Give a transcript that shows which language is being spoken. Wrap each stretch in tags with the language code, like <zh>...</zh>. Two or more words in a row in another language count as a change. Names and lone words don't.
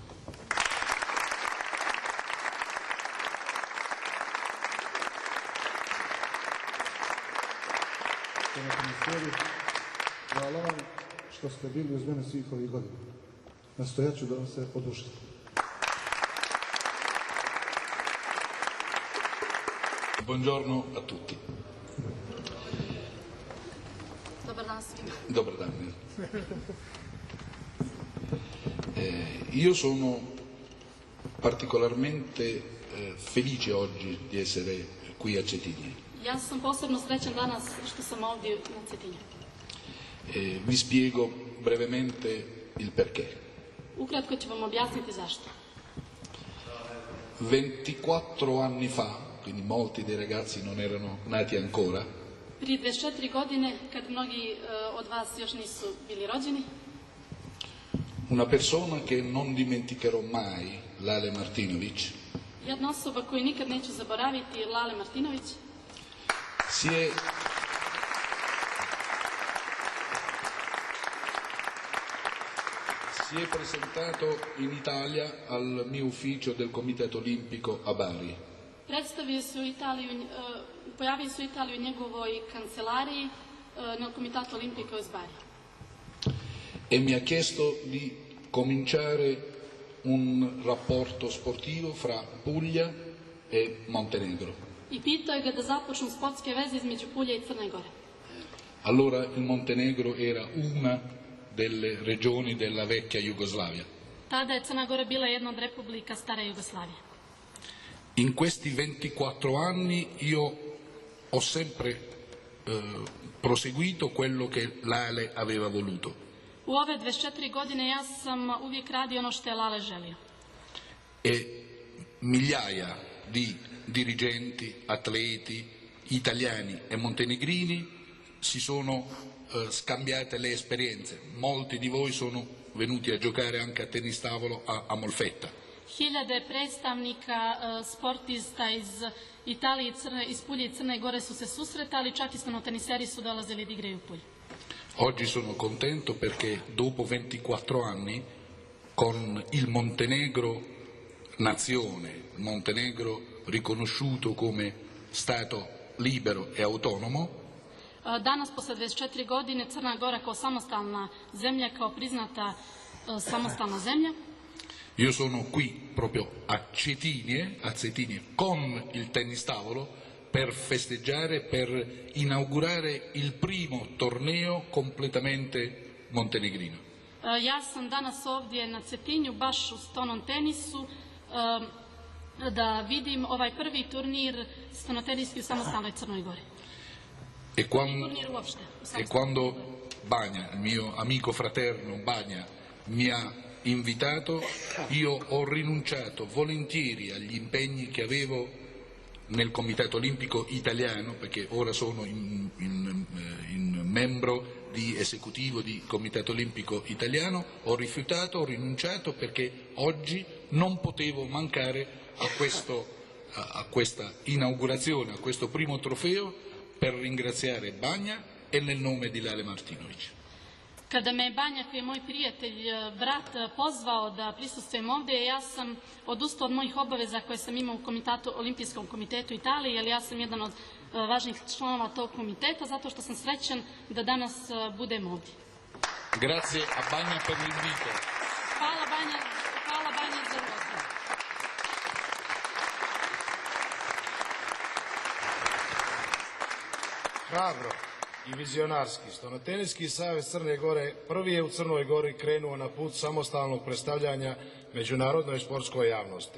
<sr>Hvala vam što ste bili uz mene svih ovih godina. Nastojat ću da vam se odužim.</sr> <it>Buongiorno a tutti.</it> <sr>Dobar dan svima. Dobar dan.</sr> <it>Io sono particolarmente felice oggi di essere qui a Cetinje.</it> <sr>Ja sam posebno srećan danas što sam ovdje na Cetinju.</sr> <it>Vi spiego brevemente il perché.</it> <sr>Ukratko ću vam objasniti zašto.</sr> <it>24 anni fa, quindi molti dei ragazzi non erano nati ancora,</it> <sr>Prije 24 godine, kad mnogi od vas još nisu bili rođeni,</sr> <it>una persona che non dimenticherò mai, Lale Martinović,</it> <sr>jedna osoba koju nikad neću zaboraviti je Lale Martinović,</sr> <it>si è presentato in Italia al mio ufficio del Comitato Olimpico a Bari.</it> <sr>pojavio se u Italiji u njegovoj kancelariji na Comitato Olimpico iz Bari.</sr> <it>E mi ha chiesto di cominciare un rapporto sportivo fra Puglia e Montenegro.</it> <sr>I pitao je ga da započnu sportske veze između Pulje i Crne Gore.</sr> <it>Allora il Montenegro era una delle regioni della vecchia Jugoslavia.</it> <sr>Tada je Crna Gora bila jedna od republika stare Jugoslavije.</sr> <it>In questi 24 anni io ho sempre proseguito quello che Lale aveva voluto.</it> <sr>U ove 24 godine ja sam uvijek radio ono što je Lale želio.</sr> <it>E migliaia di dirigenti, atleti, italiani e montenegrini si sono scambiate le esperienze. Molti di voi sono venuti a giocare anche a tennis tavolo a Molfetta.</it> <sr>Hiljade predstavnika sportista iz Italije, iz Pulje i Crne Gore su se susretali, čak i stenoteniseri su dolazili da igraju u Pulju.</sr> <it>Oggi sono contento perché dopo 24 anni con il Montenegro nazione, Montenegro riconosciuto come Stato libero e autonomo,</it> <sr>danas, posle 24 godine, Crna Gora kao samostalna zemlja, kao priznata samostalna zemlja.</sr> <it>Io sono qui proprio a Cetinje con il tennis tavolo per festeggiare, per inaugurare il primo torneo completamente montenegrino.</it> <sr>Ja sam danas ovdje na Cetinju, baš u stonom tenisu, da vidim ovaj prvi turnir stenotenijski u samostalnoj Crnoj Gori.</sr> <it>E quando Bagna, il mio amico fraterno Bagna, mi ha invitato, io ho rinunciato volentieri agli impegni che avevo nel Comitato Olimpico Italiano, perché ora sono in membro di esecutivo di Comitato Olimpico Italiano, ho rifiutato, ho rinunciato perché oggi non potevo mancare a questa inaugurazione, a questo primo trofeo, per ringraziare Bagna e nel nome di Lale Martinović.</it> <sr>Kada me je Banja, koji je moj prijatelj, brat, pozvao da prisustvujem ovdje, ja sam odustao od mojih obaveza koje sam imao u Olimpijskom komitetu Italije, jer ja sam jedan od važnih članova tog komiteta, zato što sam srećan da danas budem ovdje. Grazie a Bagna per l'invito. Hvala Banja za poziv. Hrabro i vizionarski, Stonoteniski savez Crne Gore prvi je u Crnoj Gori krenuo na put samostalnog predstavljanja međunarodnoj sportskoj javnosti.</sr>